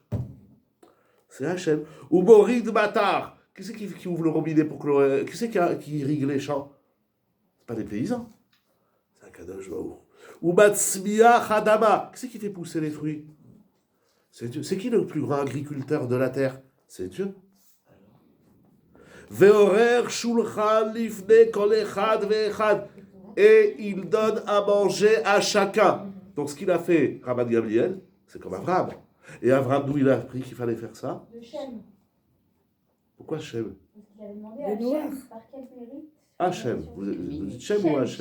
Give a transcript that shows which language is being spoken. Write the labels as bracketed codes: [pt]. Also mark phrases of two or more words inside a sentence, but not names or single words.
[fr] C'est Hachem. [he] Ou Morid Matar. [fr] Qui c'est qui ouvre le robinet pour que qui c'est qui irrigue les champs? C'est pas les paysans. C'est [he] Akadosh Baruch Hu. Ou Batsmiya Hadama. [fr] Qui c'est qui fait pousser les fruits? C'est Dieu. C'est qui le plus grand agriculteur de la terre? C'est Dieu. [he] Ve'orer shulchan lifnei kol echad ve'echad. [fr] Et il donne à manger à chacun. Donc ce qu'il a fait, Rabban Gamliel, c'est comme Abraham. Et Abraham, d'où il a appris qu'il fallait faire ça? De Shem. Pourquoi Shem? Parce qu'il avait demandé Le à noir. Shem par quel mérite. Hachem. Vous dites Shem ou Hachem?